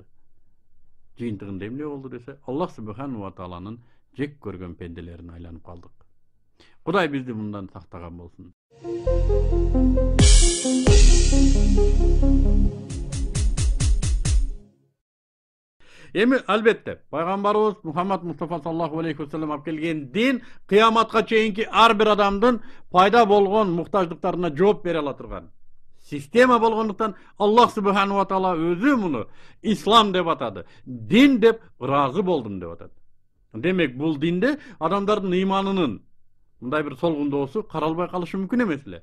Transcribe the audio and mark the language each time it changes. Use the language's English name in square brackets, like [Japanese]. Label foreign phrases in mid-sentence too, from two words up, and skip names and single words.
[Kyrgyz] Жыйынтыгында эмне болду десе, Аллах Субхану ва Тааланын жек көргөн пенделерине айланып калдык. Кудай бизди мындан сактаган болсун. Эми албетте пайгамбарыбыз Мухаммад Мустафа [Arabic] صلى الله عليه وسلم [Kyrgyz] алып келген дин кыяматка чейинки ар бир адамдын пайда болгон муктаждыктарына жооп бере ала турган система болгондуктан Аллах Субхану ва Таала өзү муну ислам деп атады. Дин деп ыраазы болдум деп атат. Демек бул динде адамдардын ыйманынын мындай бир солгундоосу каралбай калышы мүмкүн эмес эле.